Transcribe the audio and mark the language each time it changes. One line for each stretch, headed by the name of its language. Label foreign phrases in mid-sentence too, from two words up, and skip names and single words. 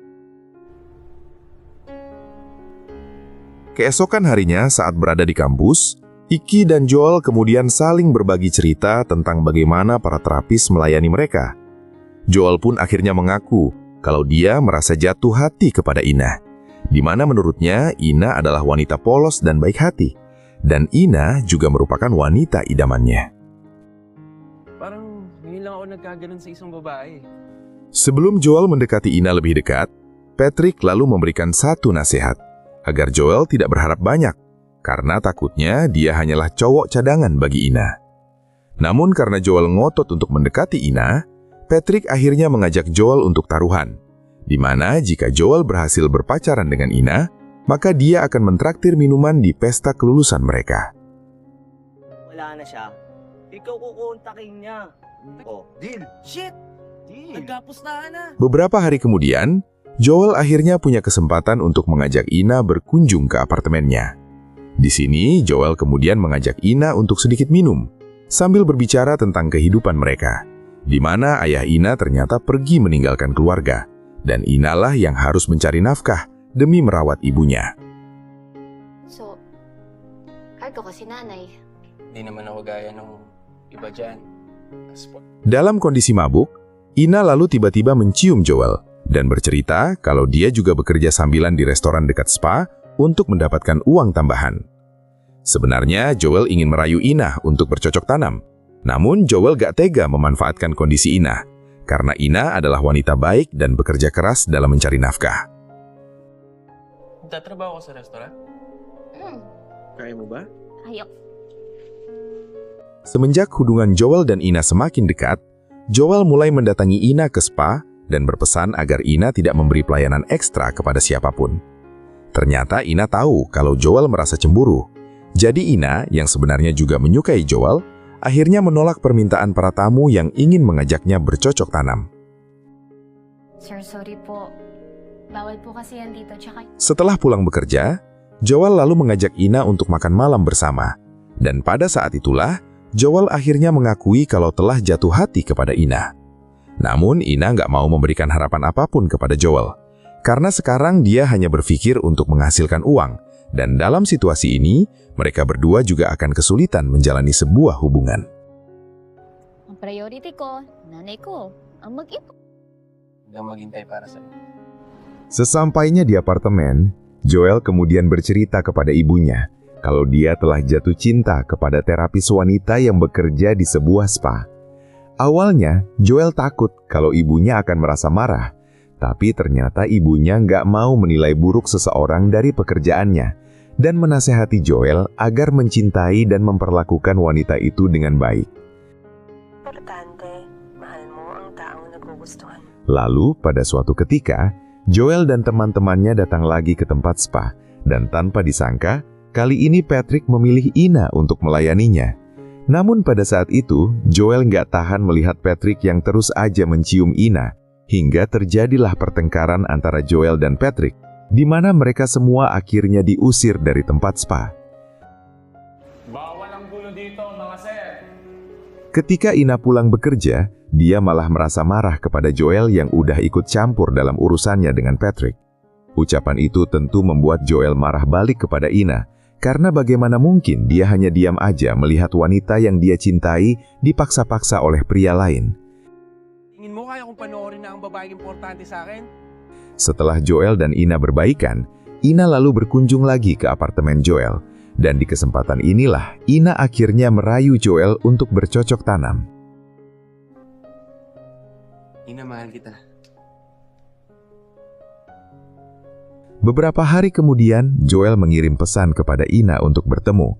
Indonesian: Keesokan harinya saat berada di kampus, Iki dan Joel kemudian saling berbagi cerita tentang bagaimana para terapis melayani mereka. Joel pun akhirnya mengaku kalau dia merasa jatuh hati kepada Ina, di mana menurutnya Ina adalah wanita polos dan baik hati, dan Ina juga merupakan wanita idamannya.
Filipino: Parang ngayon lang ako nagkaganon sa isang babae.
Indonesian: Sebelum Joel mendekati Ina lebih dekat, Patrick lalu memberikan satu nasihat, agar Joel tidak berharap banyak, karena takutnya dia hanyalah cowok cadangan bagi Ina. Namun karena Joel ngotot untuk mendekati Ina, Patrick akhirnya mengajak Joel untuk taruhan, di mana jika Joel berhasil berpacaran dengan Ina, maka dia akan mentraktir minuman di pesta kelulusan mereka.
Filipino: Wala na siya. Ikaw kukontakin niya.
English: Oh, deal. Shit! Deal.
Filipino: Nagkapos na.
Indonesian: Beberapa hari kemudian, Joel akhirnya punya kesempatan untuk mengajak Ina berkunjung ke apartemennya. Di sini, Joel kemudian mengajak Ina untuk sedikit minum, sambil berbicara tentang kehidupan mereka, di mana ayah Ina ternyata pergi meninggalkan keluarga, dan Ina lah yang harus mencari nafkah demi merawat ibunya.
Filipino: So, kahit ko kasi nanay. Hindi naman ako gaya ng iba dyan.
Indonesian: Dalam kondisi mabuk, Ina lalu tiba-tiba mencium Joel dan bercerita kalau dia juga bekerja sambilan di restoran dekat spa untuk mendapatkan uang tambahan. Sebenarnya Joel ingin merayu Ina untuk bercocok tanam, namun Joel gak tega memanfaatkan kondisi Ina, karena Ina adalah wanita baik dan bekerja keras dalam mencari nafkah.
Filipino: Tatrabaho ko sa restoran? Kaya mo ba? Ayok.
Indonesian: Semenjak hubungan Joel dan Ina semakin dekat, Joel mulai mendatangi Ina ke spa dan berpesan agar Ina tidak memberi pelayanan ekstra kepada siapapun. Ternyata Ina tahu kalau Joel merasa cemburu. Jadi Ina, yang sebenarnya juga menyukai Joel, akhirnya menolak permintaan para tamu yang ingin mengajaknya bercocok tanam.
Filipino: Sir, sorry po. Bawal po kasi yan dito, tsaka...
Indonesian: Setelah pulang bekerja, Joel lalu mengajak Ina untuk makan malam bersama. Dan pada saat itulah, Joel akhirnya mengakui kalau telah jatuh hati kepada Ina. Namun, Ina nggak mau memberikan harapan apapun kepada Joel. Karena sekarang dia hanya berpikir untuk menghasilkan uang. Dan dalam situasi ini, mereka berdua juga akan kesulitan menjalani sebuah hubungan.
Filipino: Ang priority ko, nanay ko, ang mag-ipon. Hanggang maghintay para sa'yo.
Indonesian: Sesampainya di apartemen, Joel kemudian bercerita kepada ibunya kalau dia telah jatuh cinta kepada terapis wanita yang bekerja di sebuah spa. Awalnya, Joel takut kalau ibunya akan merasa marah, tapi ternyata ibunya nggak mau menilai buruk seseorang dari pekerjaannya dan menasehati Joel agar mencintai dan memperlakukan wanita itu dengan baik.
Filipino: Importante, mahal mo ang taong nagugustuhan.
Indonesian: Lalu, pada suatu ketika, Joel dan teman-temannya datang lagi ke tempat spa, dan tanpa disangka, kali ini Patrick memilih Ina untuk melayaninya. Namun pada saat itu, Joel nggak tahan melihat Patrick yang terus aja mencium Ina, hingga terjadilah pertengkaran antara Joel dan Patrick, di mana mereka semua akhirnya diusir dari tempat spa.
Filipino: Bawal ang gulo dito, mga sir.
Indonesian: Ketika Ina pulang bekerja, dia malah merasa marah kepada Joel yang udah ikut campur dalam urusannya dengan Patrick. Ucapan itu tentu membuat Joel marah balik kepada Ina, karena bagaimana mungkin dia hanya diam aja melihat wanita yang dia cintai dipaksa-paksa oleh pria lain.
Filipino: Tingin mo kaya kung panoorin na ang babaeng importante sa akin?
Indonesian: Setelah Joel dan Ina berbaikan, Ina lalu berkunjung lagi ke apartemen Joel. Dan di kesempatan inilah, Ina akhirnya merayu Joel untuk bercocok tanam.
Filipino: Ina, mahal kita.
Indonesian: Beberapa hari kemudian, Joel mengirim pesan kepada Ina untuk bertemu.